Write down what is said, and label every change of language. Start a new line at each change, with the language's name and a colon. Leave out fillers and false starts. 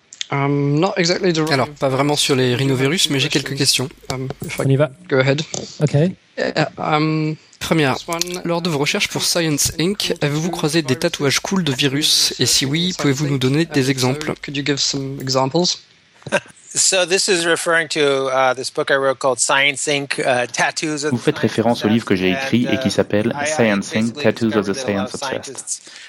French: Alors, pas vraiment sur les rhinovirus, mais j'ai quelques questions. On y va.
English: Go ahead. OK.
French: Première, lors de vos recherches pour Science Inc., avez-vous croisé des tatouages cool de virus? Et si oui, pouvez-vous nous donner des exemples?
English: Could you give some examples? So this is referring to this book I wrote called Science Inc. Tattoos of.
French: Vous faites référence au livre que j'ai écrit et qui s'appelle Science Inc.
English: Tattoos of the Science Obsessed.